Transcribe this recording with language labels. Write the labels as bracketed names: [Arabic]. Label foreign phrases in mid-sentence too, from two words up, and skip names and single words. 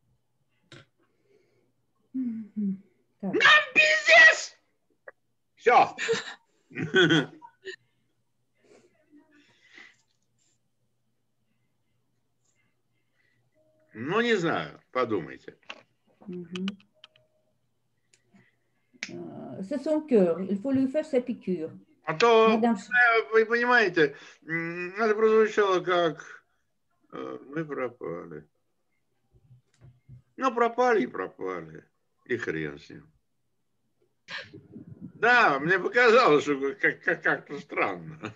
[Russian] Мгм. Так. Нам пиздец! Все. Ну, не знаю, подумайте. Мгм. [French] C'est son cœur, il faut lui faire sa piqûre. [Russian] А то, Мадам, вы понимаете, это прозвучало как мы пропали. Ну, пропали и пропали. И хрен с ним. Да, мне показалось, что как-то странно.